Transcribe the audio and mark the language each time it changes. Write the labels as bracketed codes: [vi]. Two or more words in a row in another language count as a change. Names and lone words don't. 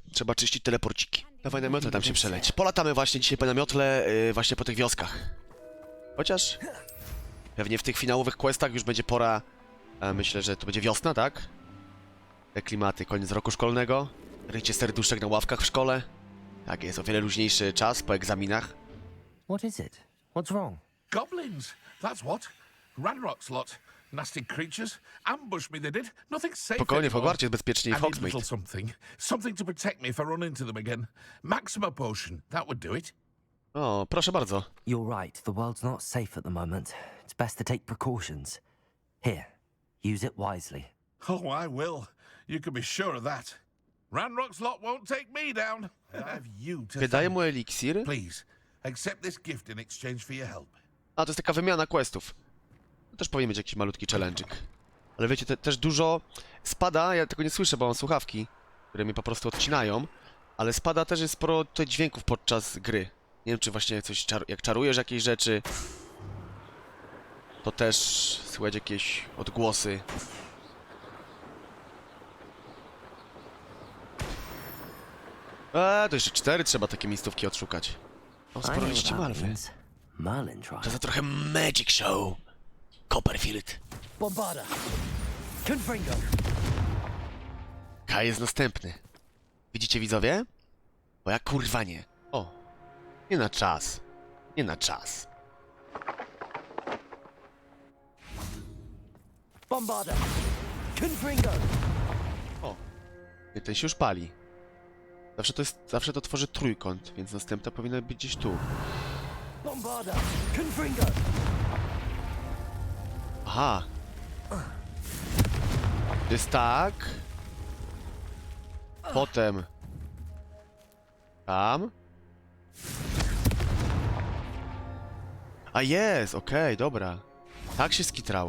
[pl] Trzeba czyścić teleporciki. Dawaj na miotle tam się przeleć. Polatamy właśnie dzisiaj po namiotle, właśnie po tych wioskach. Chociaż pewnie w tych finałowych questach już będzie pora. Myślę, że to będzie wiosna, tak? Te klimaty, koniec roku szkolnego. Rycie serduszek na ławkach w szkole. Tak jest, o wiele luźniejszy czas po egzaminach. [en] What is it? What's wrong? Goblins, that's what. Ranrock's lot. Nasty creatures. Ambushed me, they did. Nothing safe [pl] Spokojnie, w [en] anymore. [pl] Hogwarcie jest bezpieczniej w [en] I need a [pl] Hogsmeade. [en] little something. Something to protect me if I run into them again. Maxima potion. That would do it. [pl] O, proszę bardzo. [en] You're right, the world's not safe at the moment. It's best to take precautions. Here, use it wisely. Oh, I will. You can be sure of that. Ranrock's lot won't take me down. I have you to [pl] Wydaje [en] thank. [pl] mu eliksir. [en] Please, accept this gift in exchange for your help. [pl] A, to jest taka wymiana questów. To też powinien być jakiś malutki challenge'ik. Ale wiecie, też dużo spada, ja tego nie słyszę, bo mam słuchawki, które mi po prostu odcinają, ale spada też jest sporo tutaj dźwięków podczas gry. Nie wiem, czy właśnie coś, jak czarujesz jakieś rzeczy, to też słychać jakieś odgłosy. To jeszcze 4 trzeba takie miejscówki odszukać. O, [en] I [pl] sporo [en] know [pl] liści [en] what that [pl] malwy. [en] means. Merlin trial. [pl] To za trochę [en] Magic Show. [pl] Copperfield. Bombarda. Confringo. K jest następny. Widzicie, widzowie? Bo ja kurwa nie. O. Nie na czas. Nie na czas. Bombarda. Confringo. O. Nie, ten się już pali. Zawsze to tworzy trójkąt, więc następna powinna być gdzieś tu. Bombarda. Confringo. Aha. To jest tak. Potem. Tam. A jest, okej, dobra.